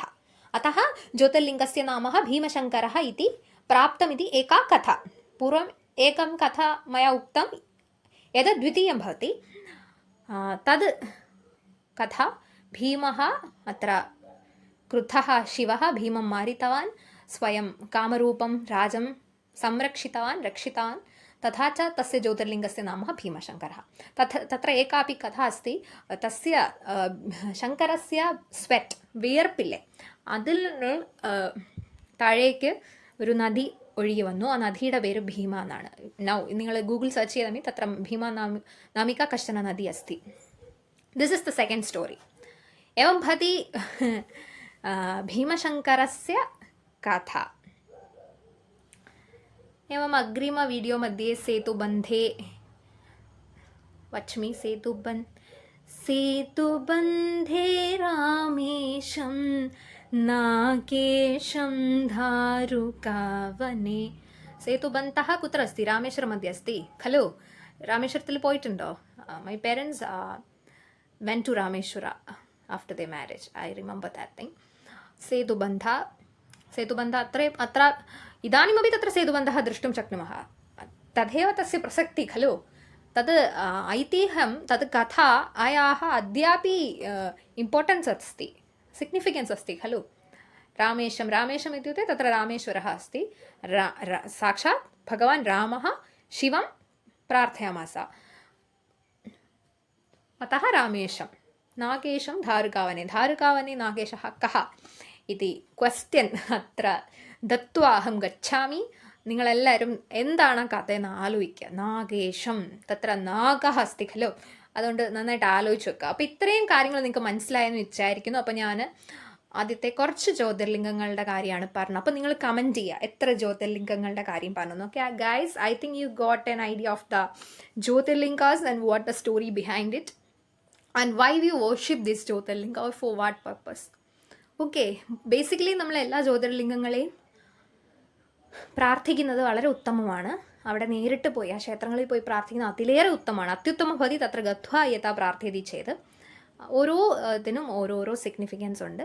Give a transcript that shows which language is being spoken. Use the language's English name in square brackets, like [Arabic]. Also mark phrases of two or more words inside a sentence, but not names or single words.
[Sanskrit] അतः ജ്യോതിർലിംഗസ്യ നാമः ഭീമശങ്കരः ഇതി പ്രാപ്തമിതി ഏകാ കഥ. പൂർവം ഏകം കഥ മയാ ഉക്തം, എതദ് ദ്വിതീയം ഭവതി. തത് കഥ ഭീമः അത്ര ക്രുദ്ധः ശിവः ഭീമം മാരിतवाൻ, സ്വയം കാമരൂപം രാജം संरक्षितवान्, रक्षितवान्. तथा च तस्य ज्योतिर्लिङ्गस्य नाम भीमशङ्करः. तत्र एकापि कथा अस्ति. तस्य ശങ്കരस्य [Malayalam] സ്വെറ്റ്, വിയർപ്പില്ലേ, അതിൽ താഴേക്ക് ഒരു നദി ഒഴുകി വന്നു. ആ നദിയുടെ പേര് ഭീമ എന്നാണ്. നിങ്ങൾ [English] Google search [Malayalam] ചെയ്താൽ [Sanskrit] തത്ര ഭീമ നാമിക കശ്ചന നദി अस्ति. [English] This is the second story. [Sanskrit] एवं भवति भीमशङ्करस्य कथा. एवम् अग्रिम वीडियो मध्ये सेतुबन्धे वच्मि. सेतुबन्धे रामेशं नागेशं धारुकावने. सेतुबन्धः कुत्र अस्ति? रामेश्वरमध्ये अस्ति खलु. [Malayalam] रामेश्वरത്തിൽ പോയിട്ടുണ്ടോ? [English] My parents went to Rameshwara after their marriage. I remember that thing. [Sanskrit] सेतुबन्ध अत्र इदानीमपि तत्र सेतुबन्धः द्रष्टुं शक्नुमः. तदेव तस्य प्रसक्तिः खलु. तद् ऐतिह्यं, तद् कथा आयाः अद्यापि इम्पोर्टेन्स् अस्ति, सिग्निफिकेन्स् अस्ति खलु. रामेशम् इत्युक्ते तत्र रामेश्वरः अस्ति. साक्षात् भगवान् रामः शिवं प्रार्थयामास, अतः रामेशं. नागेशं धारुकावने. नागेशः कः इति क्वस्त्यन् अत्र दत्वा अहं गच्छामि. [Malayalam] നിങ്ങളെല്ലാവരും എന്താണ് കഥയെന്ന് ആലോചിക്കുക. [Sanskrit] നാഗേശം, തത്ര നാഗഃ അസ്തി ഖലു. [Malayalam] അതുകൊണ്ട് നന്നായിട്ട് ആലോചിച്ച് വെക്കുക. അപ്പോൾ ഇത്രയും കാര്യങ്ങൾ നിങ്ങൾക്ക് മനസ്സിലായെന്ന് വിചാരിക്കുന്നു. അപ്പോൾ ഞാൻ ആദ്യത്തെ കുറച്ച് ജ്യോതിർലിംഗങ്ങളുടെ കാര്യമാണ് പറഞ്ഞത്. അപ്പോൾ നിങ്ങൾ കമൻറ്റ് ചെയ്യുക എത്ര ജ്യോതിർലിംഗങ്ങളുടെ കാര്യം പറഞ്ഞു. [English] Okay guys, I think you got an idea of the Jyotirlingas and what the story behind it. And why we worship this Jyotirlinga or for what purpose. Okay, basically [Malayalam] നമ്മൾ എല്ലാ ജ്യോതിർലിംഗങ്ങളെയും പ്രാർത്ഥിക്കുന്നത് വളരെ ഉത്തമമാണ്. അവിടെ നേരിട്ട് പോയി ആ ക്ഷേത്രങ്ങളിൽ പോയി പ്രാർത്ഥിക്കുന്നത് അതിലേറെ ഉത്തമമാണ്. [Sanskrit] അത്യുത്തമ ഭവതി തത്ര ഗത്വാ യഥാ പ്രാർത്ഥ്യതി ചെയ്ത്. [Malayalam] ഓരോ ഇതിനും ഓരോരോ സിഗ്നിഫിക്കൻസ് ഉണ്ട്.